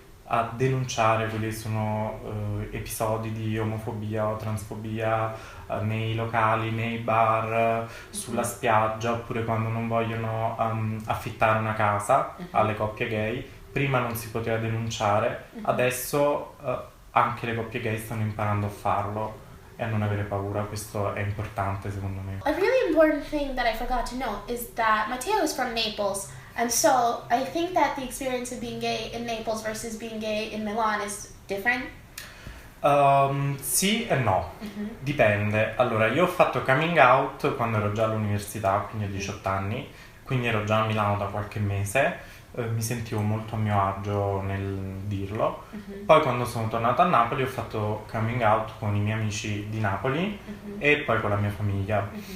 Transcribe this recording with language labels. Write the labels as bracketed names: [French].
[Italian] a denunciare quelli che sono episodi di omofobia o transfobia nei locali, nei bar, sulla spiaggia, oppure quando non vogliono affittare una casa alle coppie gay. Prima non si poteva denunciare, adesso anche le coppie gay stanno imparando a farlo e a non avere paura. Questo è importante secondo me. [English] A really important thing that I forgot to note is that Matteo is from Naples, and so I think that the experience of being gay in Naples versus being gay in Milan is different. [Italian] Sì e no, dipende. Allora, io ho fatto coming out quando ero già all'università, quindi a 18 anni, quindi ero già a Milano da qualche mese. Mi sentivo molto a mio agio nel dirlo. Poi quando sono tornato a Napoli ho fatto coming out con i miei amici di Napoli e poi con la mia famiglia.